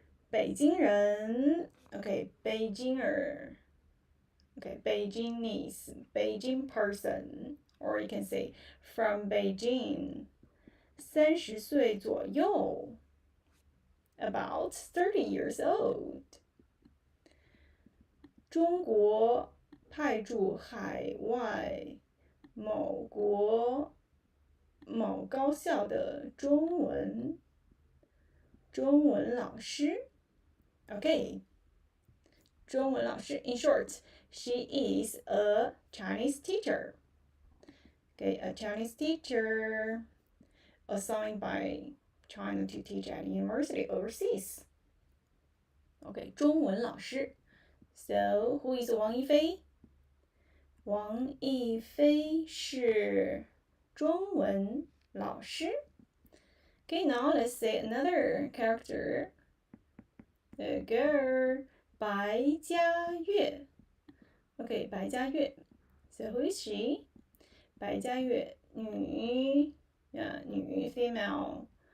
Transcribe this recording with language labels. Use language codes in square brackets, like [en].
[zh] 北京人 [en] okay, [zh] 北京儿 [en] okay, Beijingese, Beijing person, or you can say from Beijing. [zh] 30岁左右 [en] about 30 years old. [zh] 中国派驻海外某国某高校的中文老师 [en] Okay, [zh] 中文老师 [en] in short, she is a Chinese teacher. Okay, a Chinese teacher assigned by China to teach at a university overseas. Okay, [zh] 中文老师. [en] So, who is Wang Yifei? [zh] 王一菲是中文老师. [en] Okay, now let's say another character. The girl, 白嘉月. Okay, 白嘉月.So who is she? [zh] 白嘉月, 女 [en] female.